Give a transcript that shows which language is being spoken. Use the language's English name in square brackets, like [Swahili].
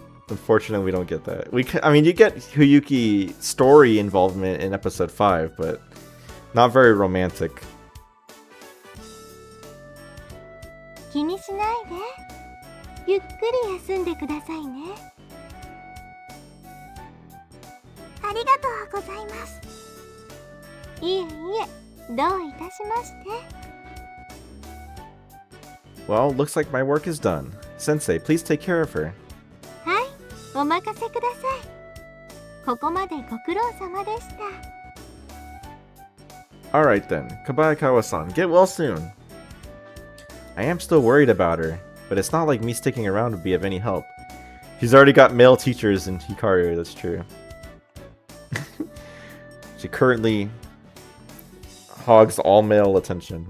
[English] Unfortunately, we don't get that. I mean, you get Huyuki story involvement in episode 5, but not very romantic. [Japanese] 気にしないでゆっくり休んでくださいねありがとうございますいえいえどういたしまして [English] Well, looks like my work is done. Sensei, please take care of her. [Japanese] はいお任せくださいここまでご苦労様でした [English] Alright then, Kabayakawa-san, get well soon. I am still worried about her, but it's not like me sticking around would be of any help. She's already got male teachers in Hikaru, that's true. She currently hogs all male attention.